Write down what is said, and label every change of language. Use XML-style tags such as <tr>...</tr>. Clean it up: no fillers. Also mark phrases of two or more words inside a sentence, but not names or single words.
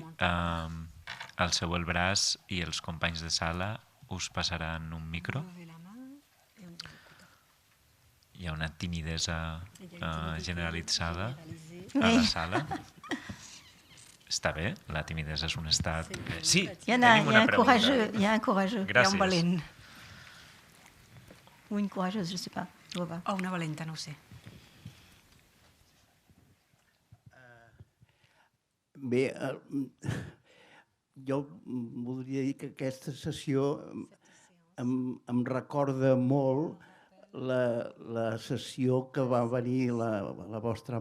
<ca>Alceu el braç i els companys de sala us passaran un micro. Hi ha una timidesa generalitzada a la sala. Està bé? La timidesa és un estat... Sí, tenim una pregunta.</ca> <fr>Il y a un courageux.</fr> <ca>Hi ha un valent.</ca> <fr>Ou une courageuse, je ne sais pas.</fr> <ca>O una valenta, no ho sé. Bé, jo voldria dir que aquesta sessió em recorda molt la sessió que va venir la vostra</ca>